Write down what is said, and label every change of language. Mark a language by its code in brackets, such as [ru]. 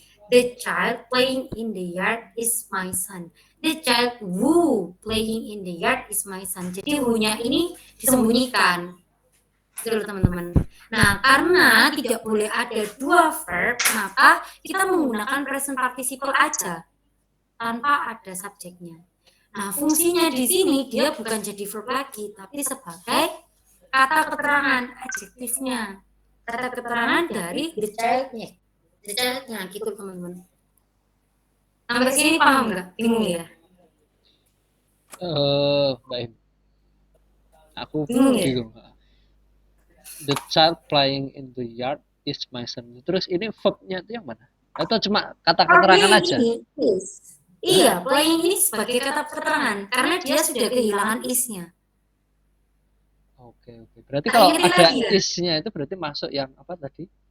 [en] The child playing in the yard is my son. The child who playing in the yard is my son. [id] Jadi who-nya ini disembunyikan. Gitu loh teman-teman. Nah, karena tidak boleh ada dua verb, maka kita menggunakan present participle aja tanpa ada subjeknya. Nah, fungsinya di sini dia bukan jadi verb lagi, tapi sebagai kata keterangan, adjektifnya. Kata keterangan dari the child-nya. The child-nya, gitu teman-teman. Sampai sini paham nggak? Bingung ya? Baik. Aku Bingung ya? bingung. [en] The child playing in the yard is my son. [id] Terus ini verb-nya itu yang mana? Atau cuma kata keterangan aja? Ini is. Iya, playing ini sebagai kata keterangan karena dia sudah kehilangan is-nya. Oke. Berarti kalau Ingetin ada lagi ya? is-nya itu berarti masuk yang apa tadi?